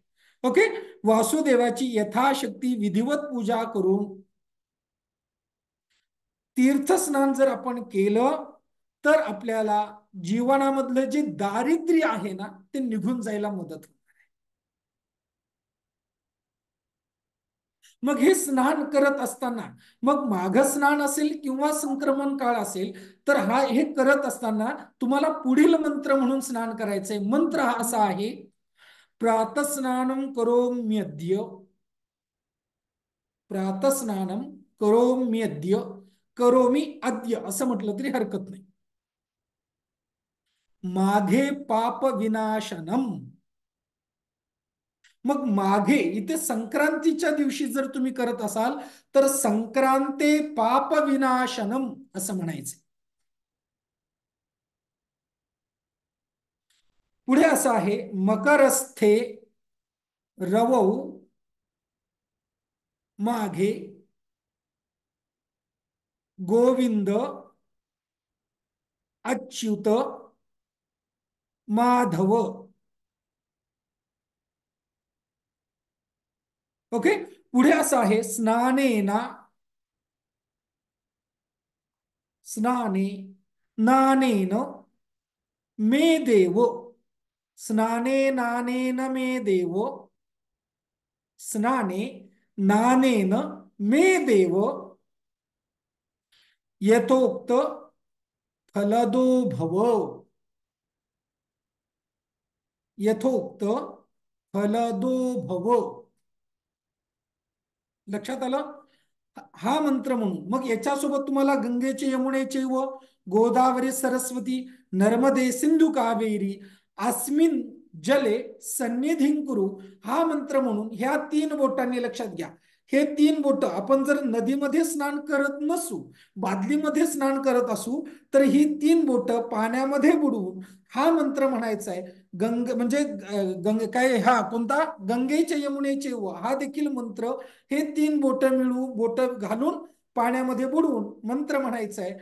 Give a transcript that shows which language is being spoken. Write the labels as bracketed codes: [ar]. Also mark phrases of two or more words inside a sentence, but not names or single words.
[mr] ओके, वासुदेवाची यथाशक्ती विधिवत पूजा करून तीर्थस्नान जर आपण केलं तर आपल्याला जीवनामधलं जे दारिद्र्य आहे ना ते निघून जायला मदत होईल. मग हे स्नान करत असताना, मग माघ स्नान असेल किंवा संक्रमण काळ असेल, तर हे करत असताना तुम्हाला पुढील मंत्र म्हणून स्नान करायचंय. मंत्र हा असा आहे, [sa] प्रातस्नानं करोम्यद्य, प्रातस्नानं करोम्यद्य, करोमी अद्य [mr] असं म्हटलं तरी हरकत नाही. [sa] माघे पाप विनाशनम. [mr] मग माघे इथे संक्रांतीच्या दिवशी जर तुम्ही करत असाल तर [sa] संक्रांते पाप विनाशनम [mr] असं म्हणायचं. पुढे असं आहे, [sa] मकरस्थे रवौ माघे गोविंद अच्युत माधव. [mr] ओके. पुढे असं आहे, [sa] स्नानेना स्नाने नानेन मे देव, स्नाने नानेन मे देव, स्नाने नानेन मे देव यथोक्त फलदो भव, यथोक्त फलदो भव. [mr] लक्षात आलं? हा मंत्र म्हणून मग याच्यासोबत तुम्हाला [sa] गंगेचे यमुनेचे व गोदावरी सरस्वती नर्मदे सिंधू कावेरी अस्मिन जले सन्निधिं कुरु [mr] हा मंत्र म्हणून ह्या 3 बोटांनी लक्षात घ्या. हे 3 बोट आपण जर नदीमध्ये स्नान करत नसू, बादलीमध्ये स्नान करत असू, तर ही 3 बोट पाण्यामध्ये बुडवून हा मंत्र म्हणायचा आहे. गंग म्हणजे गंग काय हा कोणता, [sa] गंगेचे यमुनेचे व [mr] हा देखील मंत्र हे 3 बोट मिळवू बोट घालून पाण्यामध्ये बुडवून मंत्र म्हणायचं आहे.